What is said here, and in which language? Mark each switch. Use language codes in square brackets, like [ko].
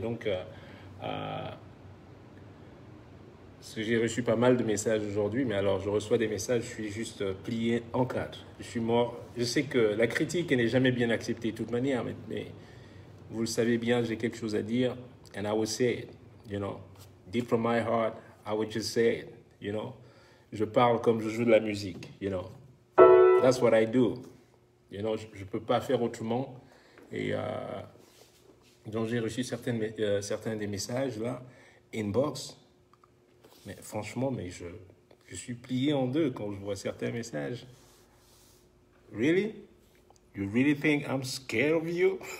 [fr] Donc, parce que j'ai reçu pas mal de messages aujourd'hui. Mais alors, je reçois des messages, je suis juste plié en quatre. Je suis mort. Je sais que la critique n'est jamais bien acceptée de toute manière. Mais vous le savez bien, j'ai quelque chose à dire. [en] And I will say it. You know, deep from my heart, I would just say it. You know. [fr] Je parle comme je joue de la musique, [en] you know. That's what I do. You know, [fr] je ne peux pas faire autrement. Et donc, j'ai reçu certains des messages, là, inbox. Mais franchement, je suis plié en deux quand je vois certains messages. [en] Really? You really think I'm scared of you?